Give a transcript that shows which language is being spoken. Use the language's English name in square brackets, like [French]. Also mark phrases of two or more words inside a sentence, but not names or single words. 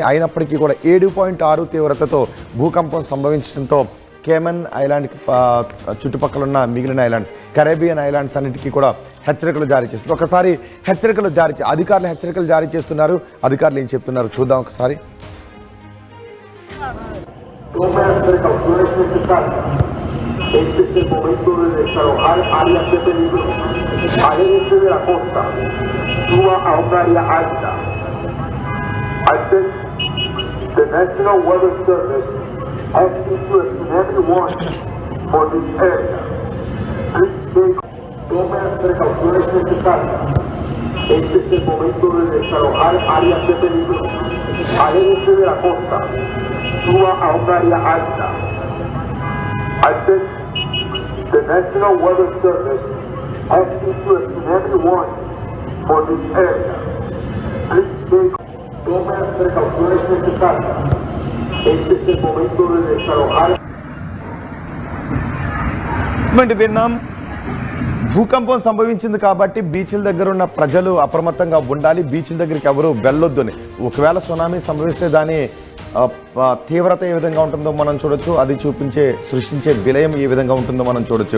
[Telugu] అయినప్పటికీ కూడా 7.6 తీవ్రతతో భూకంపం సంభవించడంతో కేమన్ ఐలాండ్కి చుట్టుపక్కల ఉన్న మిగిలిన ఐలాండ్స్, కరేబియన్ ఐలాండ్స్ అన్నిటికీ కూడా హెచ్చరికలు జారీ చేస్తున్నారు. ఒకసారి అధికారులు హెచ్చరికలు జారీ చేస్తున్నారు. అధికారులు ఏం చెప్తున్నారు చూద్దాం ఒకసారి. [Spanish] Este es el momento de desalojar áreas de peligro. Aléjense de la costa. Suba a un área alta. [English] The National Weather Service has issued a tsunami warning for this area. [Spanish] Tome las precauciones necesarias. Este es el momento de desalojar áreas de peligro. Aléjense de la costa. Suba a un área alta. [English] The National Weather Service has issued a tsunami warning for this area. [Spanish] Please tome las precauciones necesarias. Este es el momento de desalojar. [Telugu] విన్నాం. భూకంపం సంభవించింది కాబట్టి బీచ్ల దగ్గర ఉన్న ప్రజలు అప్రమత్తంగా ఉండాలి. బీచ్ల దగ్గరికి ఎవరు వెళ్ళొద్దు అని. ఒకవేళ సునామీ సంభవిస్తే దాని తీవ్రత ఏ విధంగా ఉంటుందో మనం చూడొచ్చు. అది సృష్టించే విలయం ఏ విధంగా ఉంటుందో మనం చూడొచ్చు.